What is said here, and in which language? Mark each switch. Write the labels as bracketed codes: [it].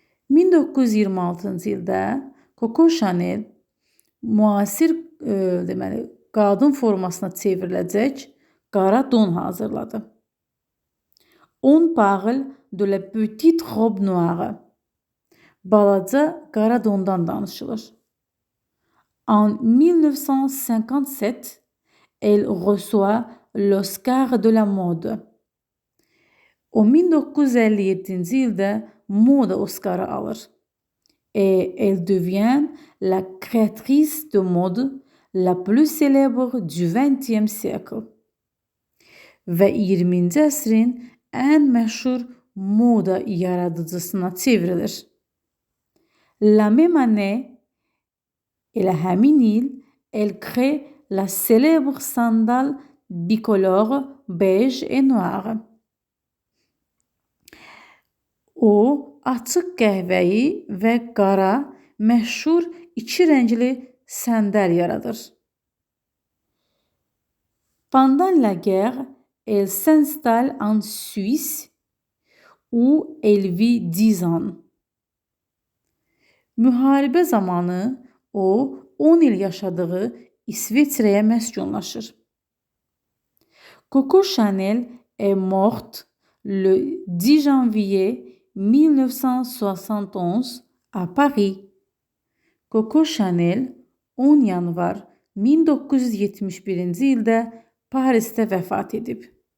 [az] 1926-cı ildə Coco Chanel müasir qadın formasına çevriləcək qara don hazırladı. [fr] On parle de la petite robe noire. [az] Balaca qara dondan danışılır. [fr] En 1957, elle reçoit l'Oscar de la mode. [az] O 1957-ci ildə moda Oscar'ı alır. [fr] Et elle devient la créatrice de mode la plus célèbre du XXe siècle. [az] Və 20-ci əsrin ən məşhur moda yaradıcısına çevrilir. [fr] La même année, [az] elə həmin il, [fr] elle crée la célèbre sandale bicolore beige et noire. [az] O, açıq qəhvəyi və qara məşhur iki rəngli səndəl yaradır. [fr] Pendant la guerre, elle s'installe en Suisse où elle vit 10 ans. [az] Müharibə zamanı o 10 il yaşadığı İsveçrəyə məskunlaşır. [fr] Coco Chanel est morte le 10 janvier 1971 à Paris. [az] Coco Chanel 10 yanvar 1971-ci ildə Parisdə vəfat edib.